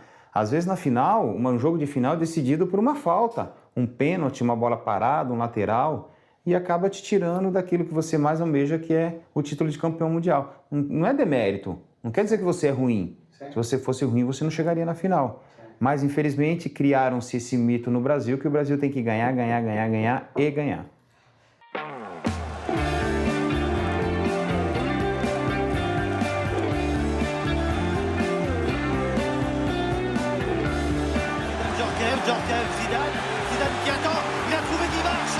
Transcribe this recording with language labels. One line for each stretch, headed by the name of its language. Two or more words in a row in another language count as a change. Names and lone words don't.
Portuguese: Às vezes, na final, um jogo de final é decidido por uma falta, um pênalti, uma bola parada, um lateral, e acaba te tirando daquilo que você mais almeja, que é o título de campeão mundial. Não é demérito, não quer dizer que você é ruim. Se você fosse ruim, você não chegaria na final. Mas, infelizmente, criaram-se esse mito no Brasil, que o Brasil tem que ganhar, ganhar, ganhar, ganhar e ganhar.
French: Djorkaeff, Zidane qui attend, il a trouvé qui marche.